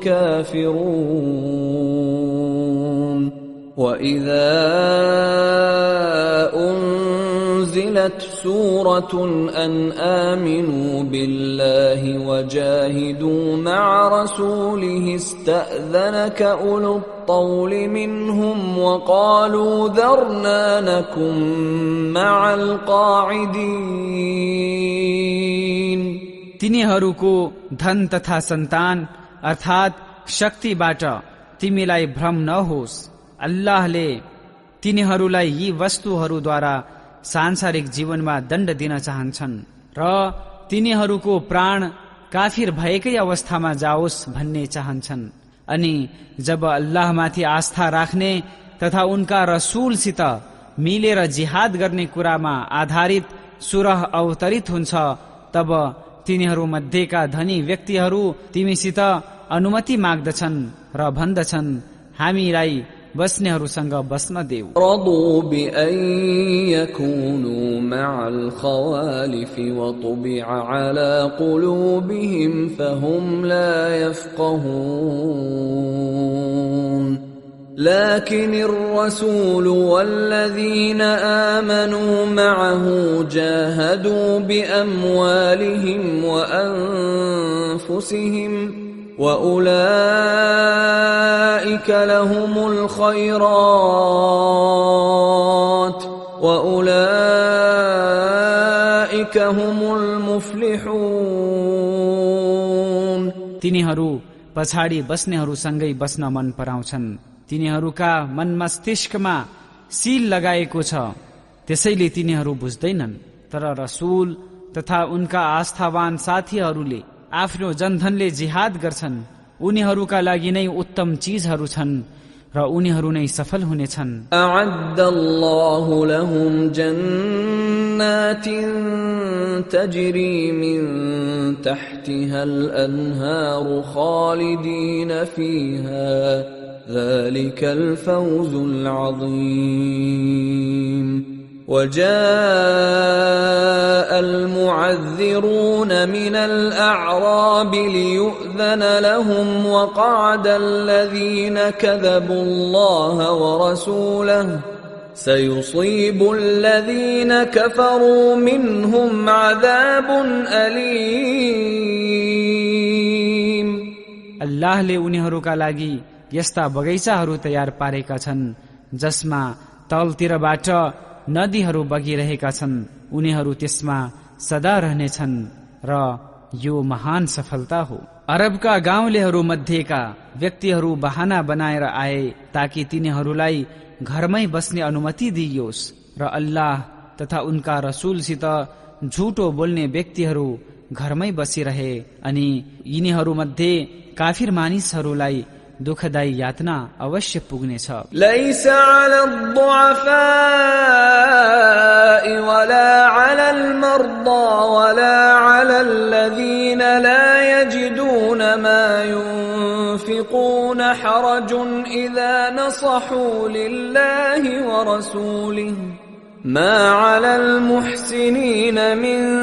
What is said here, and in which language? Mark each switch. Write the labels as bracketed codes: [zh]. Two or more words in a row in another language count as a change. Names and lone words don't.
[ar] كافرون وإذا أنزلت سورة أن آمنوا بالله وجاهدوا مع رسوله استأذنك أولو الطول منهم وقالوا ذرنا نكن مع القاعدين। [ne] तिनीहरूको धन तथा सन्तान अर्थात शक्तिबाट तिमीलाई भ्रम नहोस्। अल्लाहले तिनीहरूलाई यी वस्तुहरूद्वारा सांसारिक जीवनमा दण्ड दिन चाहन्छन् र तिनीहरूको प्राण काफिर भएकै अवस्थामा जाओस् भन्ने चाहन्छन्। अनि जब अल्लाहमाथि आस्था राख्ने तथा उनका रसूलसित मिलेर जिहाद गर्ने कुरामा आधारित सुरह अवतरित हुन्छ, तब तिनीहरू मध्येका धनी व्यक्तिहरू तिमीसित अनुमति माग्दछन् र भन्दछन्, हामीलाई बस्नेहरूसँग बस्न देऊ। [ar] رضوا بأن يكونوا مع الخوالف وطبع على قلوبهم فهم لا يفقهون لكن الرسول والذين آمنوا معه جاهدوا بأموالهم وأنفسهم وأولئك لهم الخيرات وأولئك هم المفلحون [ne] तिनीहरू पछाडि बस्नेहरूसँगै बस्न मन पराउँछन्, तिनीहरूका मन मस्तिष्कमा सील लगाएको छ, त्यसैले तिनीहरू बुझ्दैनन्। तर रसूल तथा उनका आस्थावान साथीहरूले आफ्नो जनधनले जिहाद गर्छन्, उनीहरूका लागि नै उत्तम चीजहरू छन् र उनीहरू नै सफल हुनेछन्। [ar] أعد الله لهم جنات تجري من تحتها الأنهار خالدين فيها ذلك الفوز العظيم وجاء المعذرون من الأعراب ليؤذن لهم وقعد الذين كذبوا الله ورسوله سيصيب الذين كفروا منهم عذاب أليم [ne] अल्लाहले उनीहरूका लागि यस्ता बगैँचाहरू तयार पारेका छन् जसमा तलतिरबाट नदीहरू बगिरहेका छन्, उनीहरू त्यसमा सदा रहनेछन् र यो महान सफलता हो। अरबका गाउँलेहरू मध्येका व्यक्तिहरू बहाना बनाएर आए ताकि तिनीहरूलाई घरमै बस्ने अनुमति दिइयोस् र अल्लाह तथा उनका रसूलसित झुटो बोल्ने व्यक्तिहरू घरमै बसिरहे अनि यिनीहरू मध्ये काफिर मानिसहरूलाई दुःखदायी यातना अवश्य पुग्नेछ। [ar] ليس على الضعفاء ولا على المرضى ولا على الذين لا يجدون ما ينفقون حرج إذا نصحوا لله ورسوله ما على المحسنين من